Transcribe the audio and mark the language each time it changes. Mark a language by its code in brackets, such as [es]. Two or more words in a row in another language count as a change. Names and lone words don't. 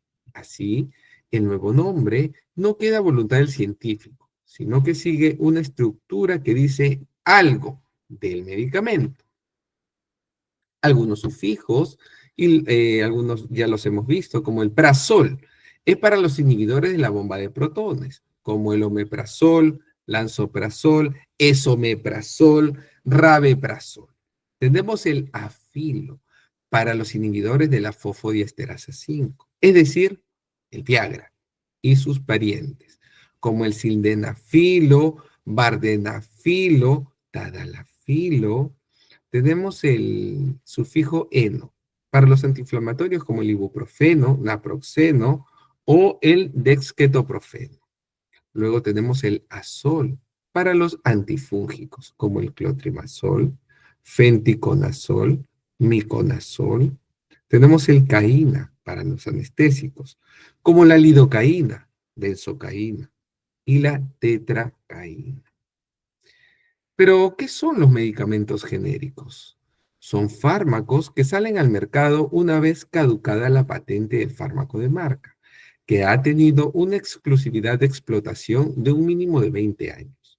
[es] Así, el nuevo nombre no queda a voluntad del científico, sino que sigue una estructura que dice algo del medicamento. Algunos sufijos, y algunos ya los hemos visto, como el prazol, es para los inhibidores de la bomba de protones, como el omeprazol, lansoprazol, esomeprazol, rabeprazol. Tenemos el afilo para los inhibidores de la fosfodiesterasa 5, es decir, el Viagra y sus parientes, como el sildenafilo, vardenafilo, tadalafilo. Tenemos el sufijo eno para los antiinflamatorios como el ibuprofeno, naproxeno o el dexketoprofeno. Luego tenemos el azol para los antifúngicos como el clotrimazol, fenticonazol, miconazol. Tenemos el caína para los anestésicos como la lidocaína, benzocaína y la tetracaína. Pero, ¿qué son los medicamentos genéricos? Son fármacos que salen al mercado una vez caducada la patente del fármaco de marca, que ha tenido una exclusividad de explotación de un mínimo de 20 años.